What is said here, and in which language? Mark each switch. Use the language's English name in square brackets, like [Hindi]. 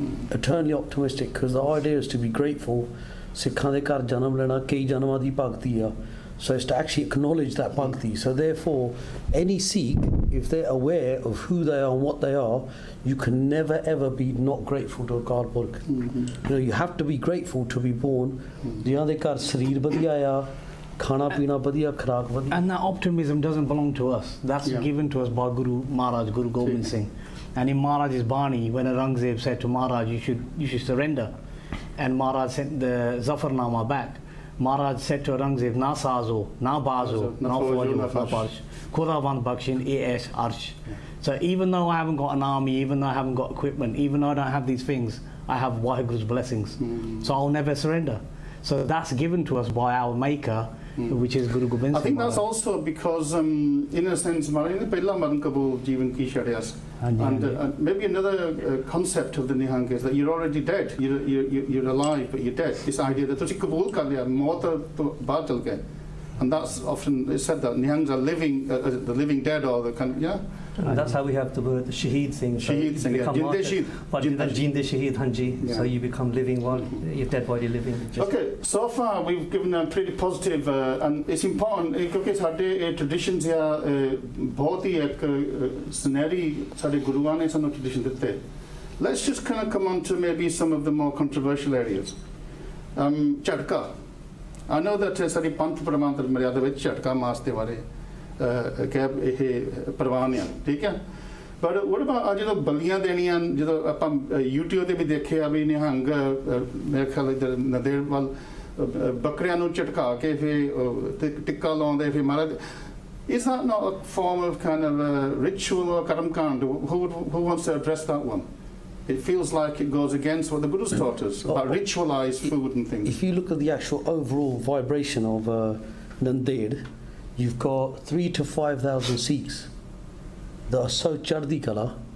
[English] Eternally optimistic because the idea is to be grateful. [Punjabi] Sikhan de ghar janam lena kei janamaਂ ਦੀ ਭਗਤੀ ਆ [English] so it's to actually acknowledge that bhakti. So therefore any Sikh, if they're aware of who they are and what they are, you can never ever be not grateful to Akaal Purkh. You know, you have to be grateful to be born. [Punjabi] ਜਿਨ੍ਹਾਂ ਦੇ ਘਰ ਸਰੀਰ ਵਧੀਆ ਆ ਖਾਣਾ ਪੀਣਾ ਵਧੀਆ ਖੁਰਾਕ ਵਧੀਆ [English] And that optimism doesn't belong to us. That's given to us by Guru Maharaj, Guru Gobind Singh. And in Maharaj's Bani, when Aurangzeb said to Maharaj, you should surrender, and Maharaj sent the Zafarnama back, Maharaj said to Aurangzeb, [Punjabi] na sazo, na bazo, na fauj, na parsh, Khudavand bakshin, es arsh. [English] So even though I haven't got an army, even though I haven't got equipment, even though I don't have these things, I have Waheguru's blessings. So I'll never surrender. So that's given to us by our maker, which is Guru Gobind Singh. I think that's also because, in a sense, [Punjabi] Pehla Maran Kabul Jeevan Ki Sharias. [English] And maybe another concept of the Nihang is that you're already dead. You're alive, but you're dead. This idea that [Punjabi] ਤੁਸੀਂ ਕਬੂਲ ਕਰ ਲਿਆ ਮੌਤ ਤੋਂ ਬਾਅਦ ਚਲ ਗਏ. [English] And that's often it's said that Nihangs are living, the living dead, or the kind of, yeah. And that's how we have the Shaheed thing. Shaheed thing, yeah. Jinde Shaheed. [Punjabi] Jinde Shaheed, Hanji. [English] So you become living while your dead body living. Okay, so far we've given a pretty positive, and it's important [Punjabi] ਕਿਉਂਕਿ ਸਾਡੇ traditions ਆ ਬਹੁਤ ਹੀ ਇੱਕ ਸੁਨਹਿਰੀ ਸਾਡੇ ਗੁਰੂਆਂ ਨੇ ਸਾਨੂੰ tradition ਦਿੱਤੇ. [English] Let's just kind of come on to maybe some of the more controversial areas. [Punjabi] ਝਟਕਾ. [English] I know that [Punjabi] ਸਾਡੀ ਪੰਥ ਪ੍ਰਮਾਣਿਤ ਮਰਿਆਦਾ ਵਿੱਚ ਝਟਕਾ ਮਾਸ ਦੇ ਬਾਰੇ ਕਿ ਇਹ ਪ੍ਰਵਾਨ ਆ ਠੀਕ ਹੈ ਪਰ [English] what about [Punjabi] ਜਦੋਂ ਬਲੀਆਂ ਦੇਣੀਆਂ ਜਦੋਂ ਆਪਾਂ YouTube ਤੇ ਵੀ ਦੇਖਿਆ ਵੀ ਨਿਹੰਗ ਮੇਰੇ ਖਿਆਲ ਇਧਰ ਨਦੇੜ ਵੱਲ ਬੱਕਰੀਆਂ ਨੂੰ ਝਟਕਾ ਕੇ ਫਿਰ ਟਿੱਕਾ ਲਾਉਂਦੇ ਫਿਰ ਮਹਾਰਾਜ [English] is that not a form of kind of ritual or karamkand? Who wants to address that one? It feels like it goes against what the Buddha's taught us about ritualized food and things. If you look at the actual overall vibration of Nanded, you've got 3,000 to 5,000 Sikhs that are so chardi kala.